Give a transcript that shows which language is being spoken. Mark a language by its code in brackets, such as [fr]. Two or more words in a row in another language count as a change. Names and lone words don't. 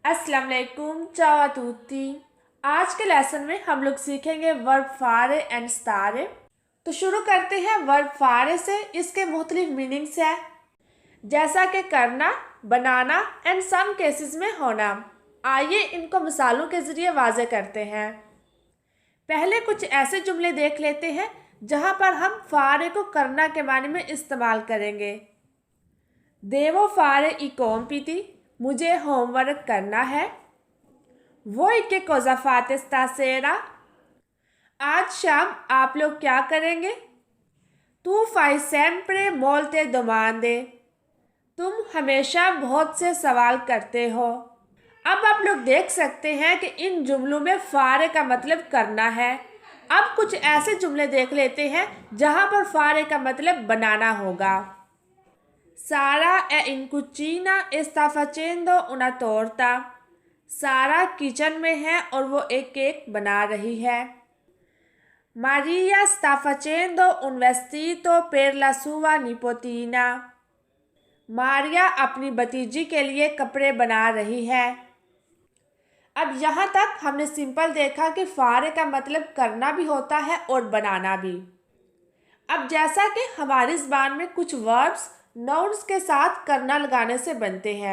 [ur] السلام علیکم, [it] ciao a tutti। [ur] آج کے لیسن میں ہم لوگ سیکھیں گے ورب فارے اینڈ سٹارے. تو شروع کرتے ہیں ورب فارے سے۔ اس کے مختلف مینِنگز ہے، جیسا کہ کرنا، بنانا [en] and some cases [ur] میں ہونا. آئیے ان کو مثالوں کے ذریعے واضح کرتے ہیں. پہلے کچھ ایسے جملے دیکھ لیتے ہیں جہاں پر ہم فارے کو کرنا کے معنی میں استعمال کریں گے. [it] devo fare i compiti, [ur] مجھے ہوم ورک کرنا ہے. [it] Voi che cosa fate stasera? [ur] آج شام آپ لوگ کیا کریں گے? [it] Tu fai sempre molte domande, [ur] تم ہمیشہ بہت سے سوال کرتے ہو. اب آپ لوگ دیکھ سکتے ہیں کہ ان جملوں میں فارے کا مطلب کرنا ہے. اب کچھ ایسے جملے دیکھ لیتے ہیں جہاں فارے کا مطلب بنانا ہوگا. [it] सारा è in cucina e sta facendo una torta, [ur] سارا کچن میں ہے اور وہ ایک کیک بنا رہی ہے. [it] Maria sta facendo un vestito per la sua nipotina, [ur] ماریا اپنی بھتیجی کے لیے کپڑے بنا رہی ہے. اب یہاں تک ہم نے سمپل دیکھا کہ فارے کا مطلب کرنا بھی ہوتا ہے اور بنانا بھی. اب جیسا کہ ہماری زبان میں کچھ [en] verbs nouns [ur] کے ساتھ کرنا لگانے سے بنتے ہیں.